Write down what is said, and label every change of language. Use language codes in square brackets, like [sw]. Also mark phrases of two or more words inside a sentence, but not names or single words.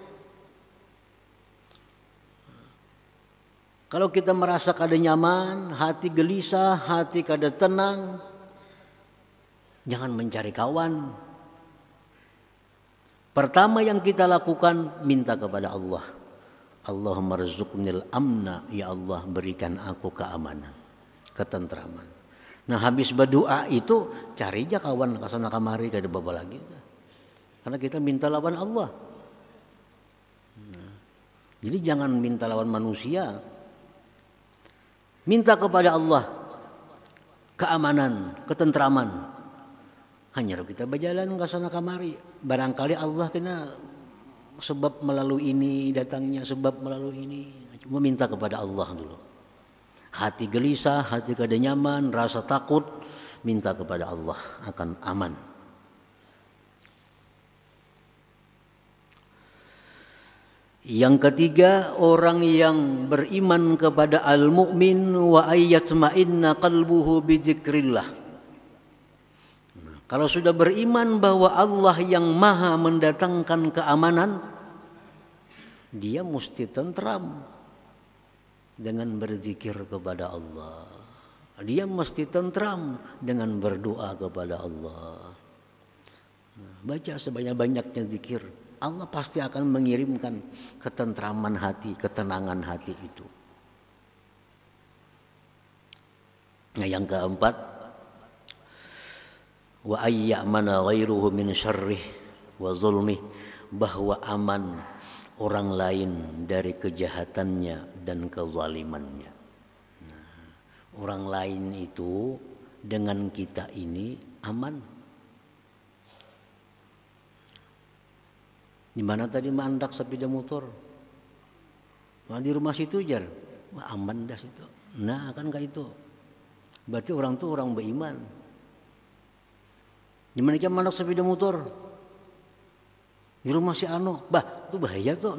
[bjn] Kalau kita merasa kada nyaman, hati gelisah, hati kada tenang, jangan mencari kawan. [id] Pertama yang kita lakukan, minta kepada Allah. [ar] Allahumma rzuqnil amna, [id] ya Allah berikan aku keamanan, ketentraman. [bjn] Nah habis berdoa itu cari aja kawan kesana kamari kada baba lagi. Karena kita minta lawan Allah. Jadi jangan minta lawan manusia. [id] Minta kepada Allah keamanan, ketentraman. [bjn] Hanya kita berjalan ke sana kamari. Barangkali Allah kena sebab melalui ini datangnya, sebab melalui ini. Cuma minta kepada Allah dulu. Hati gelisah, hati kada nyaman, rasa takut, minta kepada Allah akan aman. [id] Yang ketiga, orang yang beriman kepada [ar] al-mu'min wa ayyatma'inna qalbuhu bidzikrillah. [id] Kalau sudah beriman bahwa Allah yang maha mendatangkan keamanan, dia mesti tentram dengan berzikir kepada Allah. Dia mesti tentram dengan berdoa kepada Allah. Baca sebanyak-banyaknya zikir. Allah pasti akan mengirimkan ketentraman hati, ketenangan hati itu. Nah, yang keempat, [ar] wa ayyamana ghairuhu min syarrih wa zulmih, [id] bahwa aman orang lain dari kejahatannya dan kezalimannya. Nah, orang lain itu dengan kita ini aman. [bjn] Di mana tadi mandak sepeda motor? Di rumah situ jar. Wah, aman dah situ. [id] Nah, kan kayak itu. [bjn] Berarti orang tuh orang beriman. Di mana dia mandak sepeda motor? Di rumah si Ano. Bah, itu bahaya tuh.